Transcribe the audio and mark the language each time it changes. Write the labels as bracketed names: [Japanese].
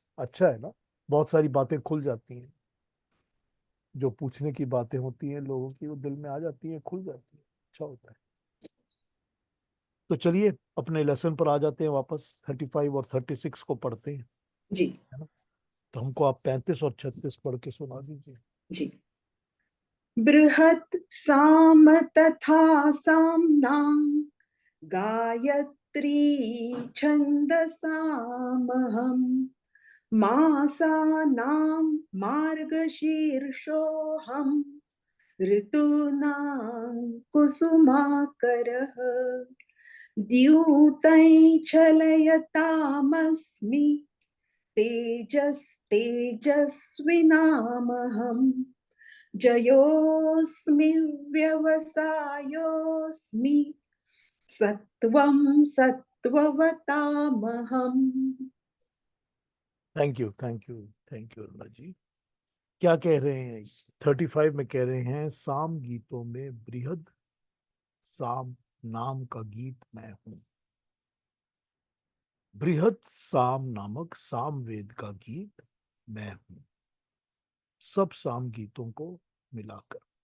[Hindi] अच्छा है ना, बहुत सारी बातें खुल जाती हैं, जो पूछने की बातें होती हैं लोगों की वो दिल में आ जाती हैं, खुल जाती है, अच्छा होता है। तो चलिए अपने लेसन पर आ जाते हैं वापस, 35 और 36 को पढ़ते हैं, जी है ना। तो हमको आप 35 और 36 पढ़ के सुना दीजिए। जी। [Sanskrit] बृहत् साम तथा साम्नां गायत्री छन्दसामहम् मासानां मार्गशीर्षोऽहम् ऋतूनां कुसुमाकरः द्यूतैः चलयतामस्मि तेजस्विनामहम् जयोऽस्मि व्यवसायोऽस्मि सत्वं सत्त्ववतामहम्। [Hindi] Thank you, thank you, thank you Aruna जी। क्या कह रहे हैं? 35 में कह रहे हैं, साम गीतों में बृहद साम नाम का गीत मैं हूं। बृहद साम नामक सामवेद का गीत मैं हूं, सब साम गीतों को मिलाकर।